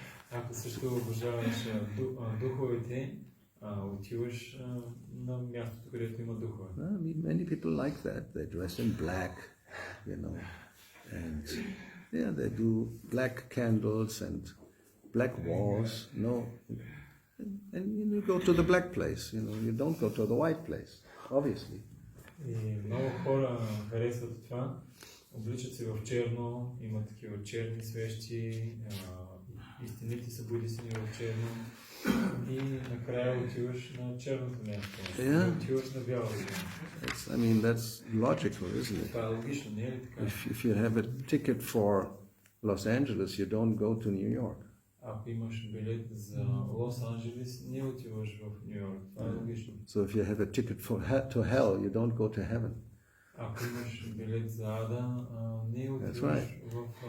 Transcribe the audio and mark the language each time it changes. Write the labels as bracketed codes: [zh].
[bg] Ако също обожаваш духовете, отиваш на мястото, където има духове. [en] Many people like that. They dress in black, and they do black candles and black walls. And you go to the black place. You don't go to the white place, obviously. [bg] И много хора харесват това. Обличат се в черно, има такива черни свещи, и стените са будисани в черно. И накрая отиваш на черното място. Отиваш на бялото място. [en] That's logical, isn't it? [bg] Това е логично, не е ли така? [en] If you have a ticket for Los Angeles, you don't go to New York. [bg] Ако имаш билет за Лос Анджелес, не отиваш в Ню Йорк. Това е логично. [en] So if you have a ticket to hell, you don't go to heaven. [bg] Ако имаш билет за ада, не отиваш в